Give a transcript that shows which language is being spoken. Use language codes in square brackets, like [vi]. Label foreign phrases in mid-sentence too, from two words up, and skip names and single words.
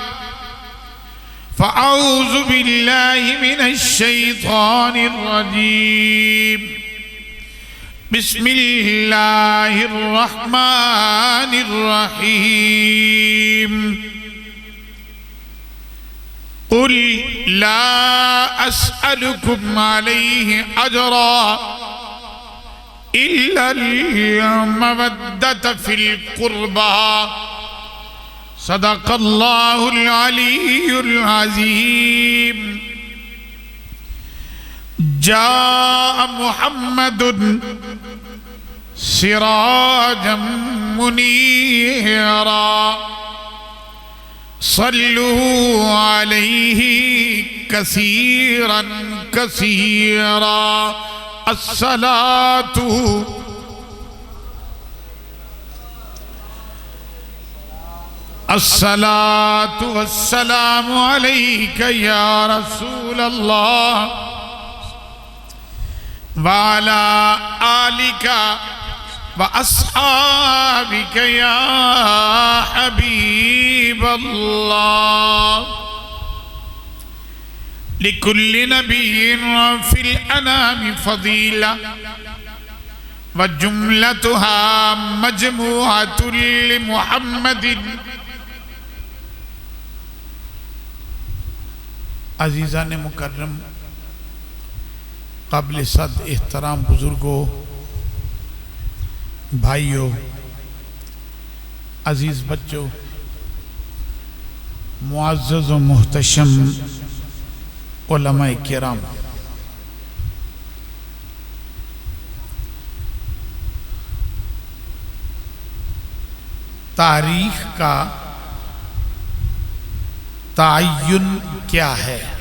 [ar] فأعوذ بالله من الشيطان الرجيم بسم الله الرحمن الرحيم قل لا أسألكم عليه أجرا إلا المودة في القربى صدق الله العلي العظيم جاء محمد سراجا منيرا صلوا عليه كثيرا كثيرا الصلاة الصلاة والسلام عليك يا رسول الله وعلى آلك وأصحابك يا حبيب الله لكل نبي في الأنام فضيلة وجملتها مجموعة لمحمد [ur] عزیزان مکرم قابل صد احترام بزرگوں بھائیوں عزیز بچوں معزز و محتشم علمائے کرام تاریخ کا تعین کیا ہے?